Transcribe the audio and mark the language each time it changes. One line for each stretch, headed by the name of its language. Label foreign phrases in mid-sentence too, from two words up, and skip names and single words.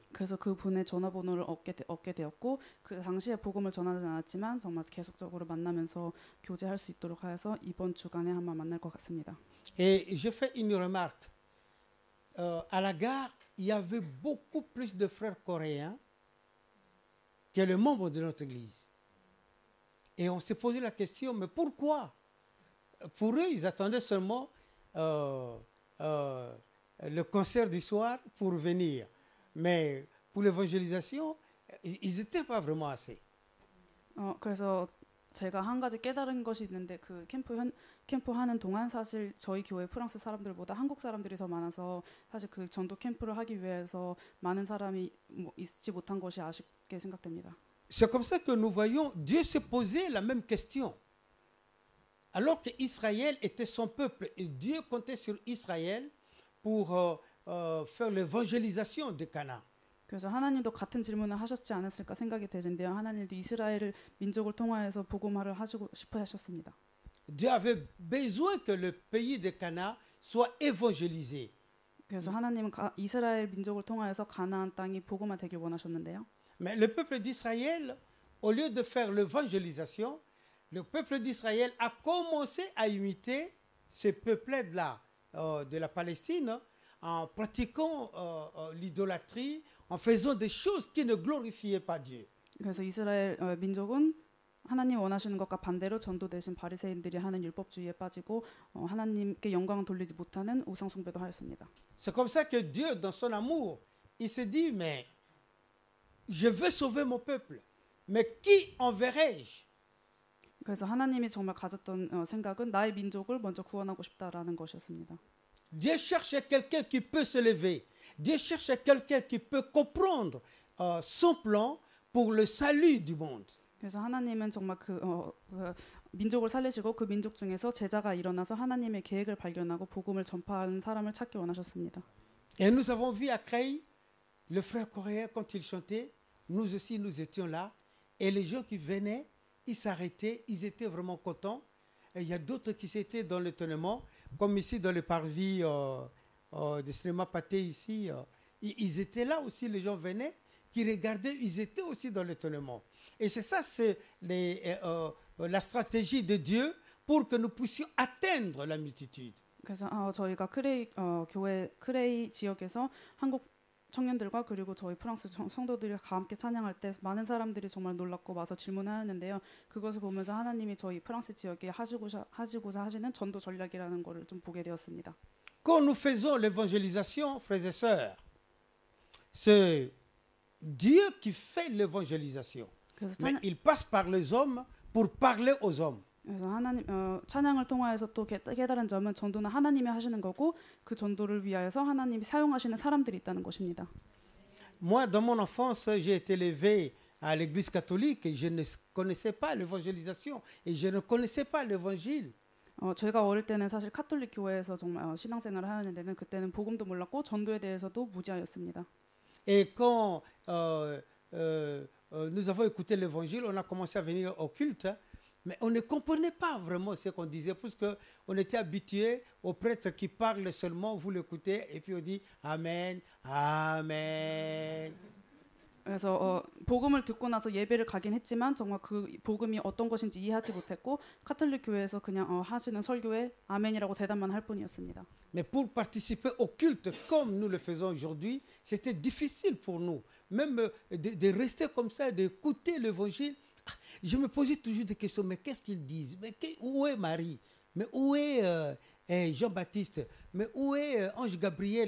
Korean: 그래서 그 분의 전화번호를 얻게 되었고 그 당시에 복음을 전하지 않았지만 정말 계속적으로 만나면서 교제할 수 있도록 하여서 이번 주간에 한번 만날 것 같습니다.
French: Et je fais une remarque. À la gare, il y avait beaucoup plus de frères coréens que les membres de notre église. Et on s'est posé la question, mais pourquoi? Pour eux, ils attendaient seulement le concert du soir pour venir. Mais pour l'évangélisation, ils n'étaient pas vraiment assez.
Korean: 그래서 제가 한 가지 깨달은 것이 있는데 그 캠프 하는 동안 사실 저희 교회 프랑스 사람들보다 한국 사람들이 더 많아서 사실 그 전도 캠프를 하기 위해서 많은 사람이 있지 못한 것이 아쉽게 생각됩니다.
French: C'est comme ça que nous voyons Dieu se poser la même question. Alors qu'Israël était son peuple et Dieu comptait sur Israël pour faire l'évangélisation de Canaan.
Korean: 그래서 하나님도 같은 질문을 하셨지 않았을까 생각이 되는데요. 하나님도 이스라엘 민족을 통하여서 복음화를 하시고 싶어 하셨습니다.
French: Dieu avait besoin que le pays de Canaan soit évangélisé.
Korean: 그래서 하나님은 이스라엘 민족을 통하여서 가나안 땅이 복음화되길 원하셨는데요.
French: Mais le peuple d'Israël, au lieu de faire l'évangélisation, le peuple d'Israël a commencé à imiter ces peuplades-là de la Palestine en pratiquant l'idolâtrie, en faisant des choses qui ne glorifiaient pas Dieu.
Korean: 그래서 이스라엘 민족은 하나님 원하시는 것과 반대로 전도되신 바리새인들이 하는 율법주의에 빠지고 하나님께 영광을 돌리지 못하는 우상 숭배도 하였습니다.
French: C'est comme ça que Dieu, dans son amour, il s'est dit, mais je veux sauver mon peuple, mais qui enverrai-je?
Korean: 그래서 하나님이 정말 가졌던 생각은 나의 민족을 먼저 구원하고 싶다라는 것이었습니다.
French: Dieu cherche quelqu'un qui peut se lever. Dieu cherche quelqu'un qui peut comprendre son plan pour le salut du monde.
Korean: 그래서 하나님은 정말 그 민족을 살리시고 그 민족 중에서 제자가 일어나서 하나님의 계획을 발견하고 복음을 전파하는 사람을 찾기 원하셨습니다.
French: Et nous avons vu à Creil, le frère coréen, quand il chantait, nous aussi nous étions là, et les gens qui venaient, ils s'arrêtaient, ils étaient vraiment contents. Et il y a d'autres qui étaient dans l'étonnement, comme ici dans le parvis de cinéma Pathé ici. Ils étaient là aussi, les gens venaient, qui regardaient, ils étaient aussi dans l'étonnement. Et c'est ça, c'est la stratégie de Dieu pour que nous puissions atteindre la multitude.
Korean: 그래서 저희가 교회 크레이 지역에서 한국 청년들과 그리고 저희 프랑스 성도들이 함께 찬양할 때 많은 사람들이 정말 놀랍고 와서 질문하였는데요. 그것을 보면서 하나님이 저희 프랑스 지역에 하시고자 하시는 전도 전략이라는 것을 좀 보게 되었습니다.
French: Quand nous faisons l'évangélisation, frères et sœurs, c'est Dieu qui fait l'évangélisation. Mais il passe par les hommes pour parler aux hommes.
Korean: 그래서 하나님 찬양을 통하여서 또 깨달은 점은 전도는 하나님이 하시는 거고 그 전도를 위하여서 하나님이 사용하시는 사람들이 있다는 것입니다.
French: Moi, dans mon enfance, j'ai été élevé à l'église catholique et je ne connaissais pas l'évangélisation et je ne connaissais pas l'évangile.
Korean: 제가 어릴 때는 사실 카톨릭 교회에서 정말 신앙생활을 하였는데는 그때는 복음도 몰랐고 전도에 대해서도 무지하였습니다.
French: Et quand nous avons écouté l'évangile, on a commencé à venir au culte. Mais on ne comprenait pas vraiment ce qu'on disait, parce qu'on était habitué aux prêtres qui parlent seulement, vous l'écoutez, et puis on dit Amen, Amen.
Korean: 그래서 복음을 듣고 나서 예배를 가긴 했지만 정말 그 복음이 어떤 것인지 이해하지 못했고 카톨릭 교회에서 그냥 하시는 설교에 아멘이라고 대답만 할 뿐이었습니다.
French: Mais pour participer au culte comme nous le faisons aujourd'hui, c'était difficile pour nous, même de rester comme ça, d'écouter l'évangile. Je me posais toujours des questions, mais qu'est-ce qu'ils disent? Mais où est Marie? Mais où est Jean-Baptiste? Mais où est Ange Gabriel?